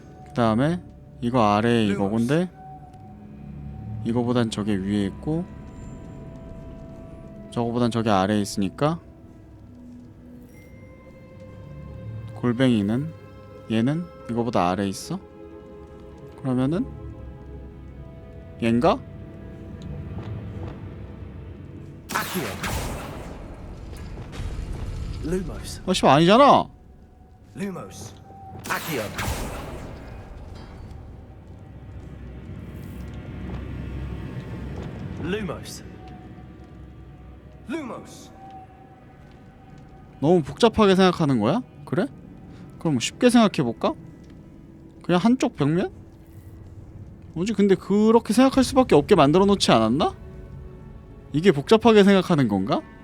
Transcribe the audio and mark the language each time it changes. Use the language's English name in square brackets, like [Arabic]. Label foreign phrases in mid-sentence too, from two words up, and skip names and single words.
[Korean] 그 다음에 이거 아래에 이거건데 이거보단 저게 위에 있고 저거보단 저게 아래에 있으니까 골뱅이는 얘는 이거보다 아래에 있어? 그러면은 얘인가? Lumos. 씨발 아니잖아. Lumos. Accio. Lumos. Lumos. 너무 복잡하게 생각하는 거야? 그래? 그럼 쉽게 생각해볼까? 그냥 한쪽 벽면? 뭐지? 근데 그렇게 생각할 수밖에 없게 만들어 놓지 않았나? 이게 복잡하게 생각하는 건가?